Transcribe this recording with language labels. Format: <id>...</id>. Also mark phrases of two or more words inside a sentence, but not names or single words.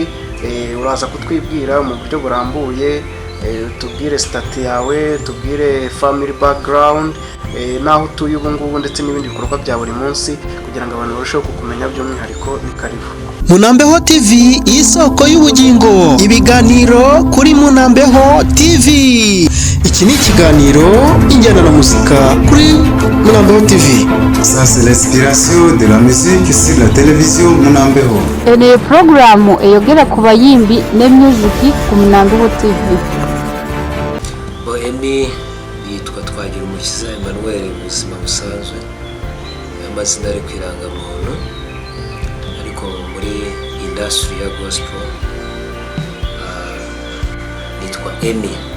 <rw>Uraza kutwibwira mu buryo burambuye, tubwire stati yawe, tubwire</rw> <en>family background,</en> <rw>naho utuye ubu ngubu, ndetse n'ibindi bikorwa bya buri munsi, kugira ngo abantu barusheho kukumenya by'umwihariko.</rw> <sw>Ni karibu.</sw> <rw>Munambeho TV, isoko y'ubugingo. Ibiganiro kuri Munambeho TV. Iki ni ikiganiro Injyana na Muzika kuri Munambeho TV.</rw> <fr>Ça c'est l'inspiration de la musique sur la télévision Munambeho.</fr> <lg>Ene programu eyogera ku bayimbi ne music ku Munambeho TV.</lg> <rw>Emmy yitwa Twagira Umukiza Emmanuel mu buzima busanzwe, amazina ari kwiranga muntu, ariko muri industry ya gospel nitwa Emmy.</rw>